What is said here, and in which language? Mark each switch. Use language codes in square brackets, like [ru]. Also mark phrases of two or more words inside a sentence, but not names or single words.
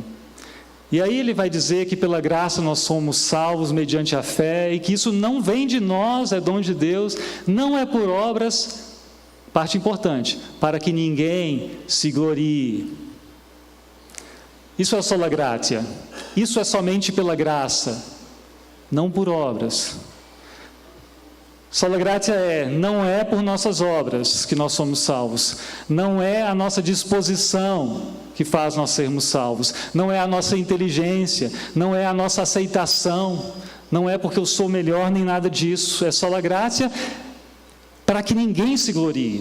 [pt] E aí ele vai dizer que pela graça nós somos salvos mediante a fé, e que isso não vem de nós, é dom de Deus, não é por obras, parte importante, para que ninguém se glorie. Isso é [la] sola gratia, [pt] isso é somente pela graça, não por obras. [la] Sola gratia [pt] não é por nossas obras que nós somos salvos, não é a nossa disposição que faz nós sermos salvos. Não é a nossa inteligência, não é a nossa aceitação, não é porque eu sou melhor nem nada disso. É só a graça para que ninguém se glorie.